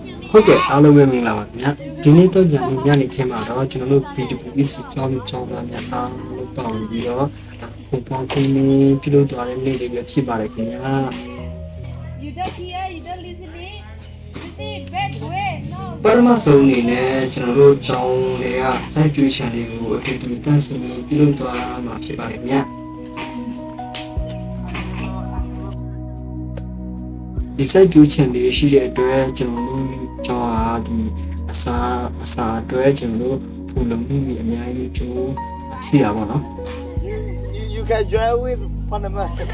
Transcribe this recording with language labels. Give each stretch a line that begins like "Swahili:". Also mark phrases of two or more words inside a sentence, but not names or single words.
Burmese: ဟုတ်ကဲ့အားလုံးပဲမင်္ဂလာပါခင်ဗျာဒီနေ့တော့ညနေခင်းမှာတော့ကျွန်တော်တို့ BWC ကျောင်းသားများအားလုံးပေါင်းပြီးတော့ပုံပေါင်းခင်းပြုလုပ်သွားတဲ့နေ့လေးပဲဖြစ်ပါတယ်ခင်ဗျာ
English: You don't hear, you don't listening. You see, bad way. No.
Burmese: ပထမဆုံးအနေနဲ့ကျွန်တော်တို့ကျောင်းတွေကစိုက်ပျိုးချန်တွေကိုအတူတူတန်းစီပြုလုပ်သွားမှာဖြစ်ပါတယ်ခင်ဗျာဒီစိုက်ပျိုးချန်တွေရှိတဲ့အတွက်ကျွန်တော်တို့ကျောင်းဟာဒီအစာအတွက်ကျွန်တော်တို့ဖူလုံမှုတွေအများကြီးကျိုးရှိတာပေါ့နော်
English: You can join with Panama.